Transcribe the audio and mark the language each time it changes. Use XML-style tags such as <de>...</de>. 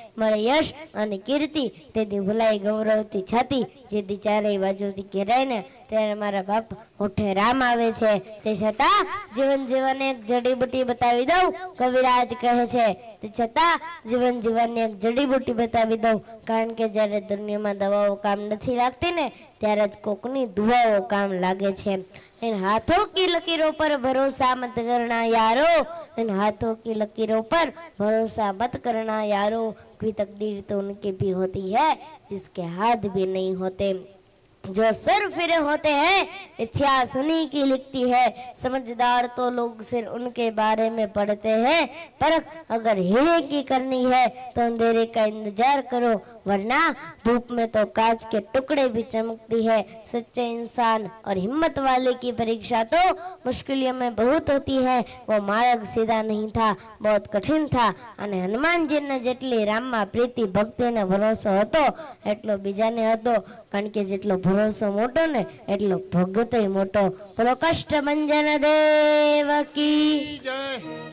<gu>મળે યશ અને કીર્તિ તેથી ભૂલાઈ ગૌરવથી છાતી જેથી ચારેય બાજુથી ઘેરાય ને ત્યારે મારા બાપ હોઠે રામ આવે છે। તે છતાં જીવન જીવનને એક જડીબુટી બતાવી દઉં કવિરાજ કહે છે। તે છતાં જીવન જીવનને એક જડીબુટી બતાવી દઉં કારણ કે જ્યારે દુનિયામાં દવાઓ કામ નથી લાગતી ને ત્યારે જ કોકની દુઆઓ કામ લાગે છે।</gu> <hi>इन हाथों की लकीरों पर भरोसा मत करना यारो। इन हाथों की लकीरों पर भरोसा मत करना यारो। कोई तकदीर तो उनकी भी होती है जिसके हाथ भी नहीं होते। जो सर फिरे होते हैं इतिहास उन्हीं की लिखती है। समझदार तो लोग सिर्फ उनके बारे में पढ़ते हैं। परख अगर हीरे की करनी है तो अंधेरे का इंतजार करो वरना धूप में तो कांच के टुकड़े भी चमकती है। सच्चे इंसान और हिम्मत वाले की परीक्षा तो मुश्किलों में बहुत होती है। वो मार्ग सीधा नहीं था बहुत कठिन था</hi> <gu>અને હનુમાનજીને જેટલી રામમાં પ્રીતિ ભક્તિને ભરોસો હતો એટલો બીજાને હતો કારણ કે જેટલો ભરોસો મોટો ને એટલો ભગતય મોટો। બોલો કષ્ટભંજન દેવ કી જય।</gu>